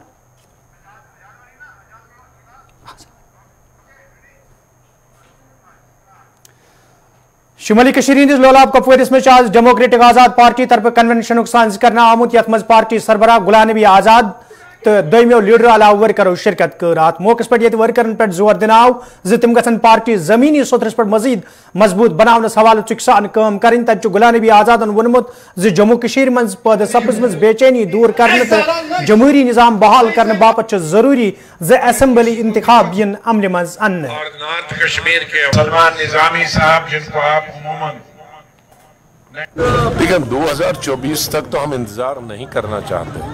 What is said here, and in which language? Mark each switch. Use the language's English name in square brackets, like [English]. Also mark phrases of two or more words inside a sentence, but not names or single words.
[Kashmiri] शुमाली कश्मीर हंदिस लोलाब कपवारिस में आज डेमोक्रेटिक आजाद पार्टी तरफ कन्वेंशन साज करना आमुत यथ मज पार्टी सरबराह गुलाम नबी आजाद तो दमो लीडर अलाव वर्करों शिरकत कर। अत मौके पे वर्करन पे जोर दिन आव तम गन पार्टी जमीनी सोतरस पे मजीद मजबूत बनावनस हवाले चुकसान काम करें। तब गुलाम नबी आजादन वोनमुत जम्मू कश्मीर मज पैदा सपजम बेचैनी दूर करने तो जमहूरी निज़ाम बहाल करने बापत जरूरी असेंबली इंतखाब इन अमल मज अन्न। [Hindi] और नॉर्थ कश्मीर के सलमान निजामी साहब जिनको आप अमूमन लेकिन 2024 तक तो हम इंतजार नहीं करना चाहते।